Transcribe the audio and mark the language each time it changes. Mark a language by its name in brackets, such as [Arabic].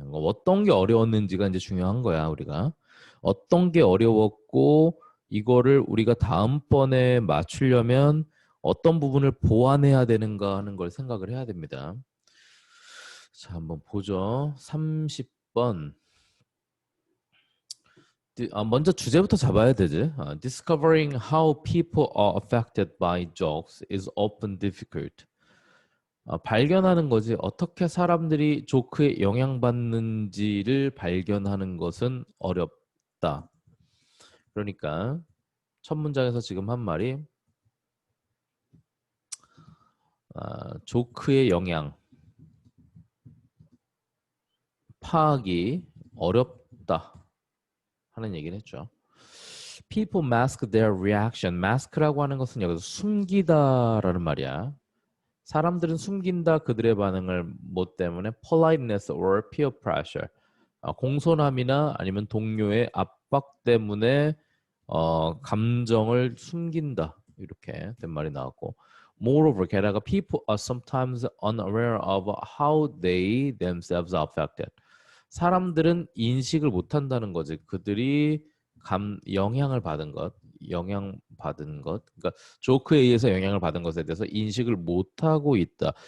[Korean] 어떤 게 어려웠는지가 이제 중요한 거야, 우리가. 어떤 게 어려웠고 이거를 우리가 다음번에 맞추려면 어떤 부분을 보완해야 되는가 하는 걸 생각을 해야 됩니다. 자, 한번 보죠. 30번. 먼저 주제부터 잡아야 되지. [English] Discovering how people are affected by jokes is often difficult. [Korean] 발견하는 거지. 어떻게 사람들이 조크에 영향받는지를 발견하는 것은 어렵다. 그러니까 첫 문장에서 지금 한 말이 조크의 영향 파악이 어렵다 하는 얘기를 했죠. [English] People mask their reaction. [Korean] mask라고 하는 것은 여기서 숨기다라는 말이야. 사람들은 숨긴다 그들의 반응을 뭐 때문에 [English] politeness or peer pressure. [Korean] 공손함이나 아니면 동료의 압박 때문에 감정을 숨긴다. 이렇게 된 말이 나왔고 [English] moreover [Korean] 게다가 [English] people are sometimes unaware of how they themselves are affected. [Korean] 사람들은 인식을 못한다는 거지. 그들이 영향을 받은 것, 그러니까 조크에 의해서 영향을 받은 것에 대해서 인식을 못하고 있다.